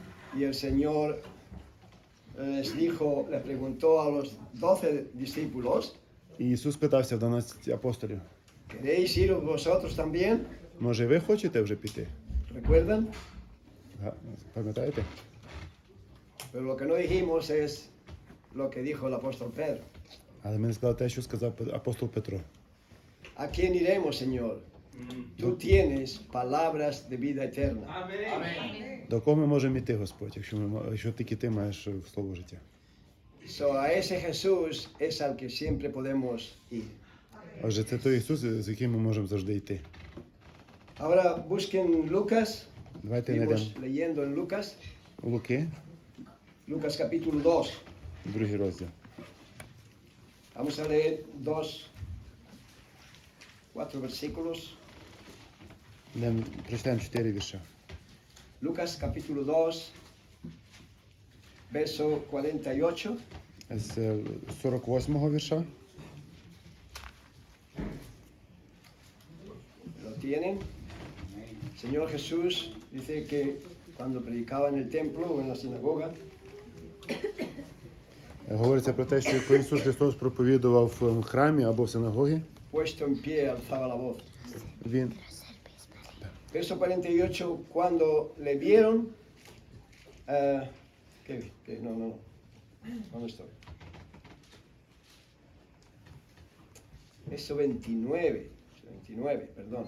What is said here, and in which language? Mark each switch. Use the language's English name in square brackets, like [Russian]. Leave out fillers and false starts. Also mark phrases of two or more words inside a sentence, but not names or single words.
[Spanish] Y el Señor le preguntó a los 12 discípulos, [Ukrainian] І Ісус питався в 12 апостолів: [Spanish] ¿queréis ir vosotros también? [Ukrainian] може ви хочете вже піти? [Spanish] ¿Recuerdan? [Ukrainian] Пам'ятаєте? [Spanish] Pero lo que no dijimos es lo que dijo el apóstol Pedro. [Ukrainian] Але ми не сказали те, що сказав апостол Петро. [Spanish] ¿A quién iremos, Señor? Tú tienes palabras de vida eterna. [Ukrainian] До кого ми можемо йти, Господь, якщо тільки ти маєш слово життя? [Spanish] So, a ese Jesús es al que siempre podemos ir. [Ukrainian] Отже, це той Ісус, з яким ми можемо завжди йти. [Spanish] Ahora busquen Lucas. [Ukrainian] Давайте [Spanish] Seguimos [Ukrainian] знайдемо [Spanish] leyendo en Lucas. [Ukrainian] Луки, [Spanish] Lucas capítulo 2. [Ukrainian] другий розділ. [Spanish] Vamos a leer 4 versículos. [Ukrainian] Прочитаємо 4 вірша. [Spanish] Lucas capítulo 2, verso 48. [Ukrainian] З 48-го вірша. [Spanish] ¿Lo tienen? Señor Jesús dice que cuando predicaba en el templo o en la sinagoga, [Ukrainian] Говориться про те, що коли Ісус Христос проповідував в храмі або в синагогі, [Spanish] puesto en pie, alzaba la voz. [Ukrainian] Він [Spanish] Verso 48, cuando le vieron, no estoy. Verso 29, perdón.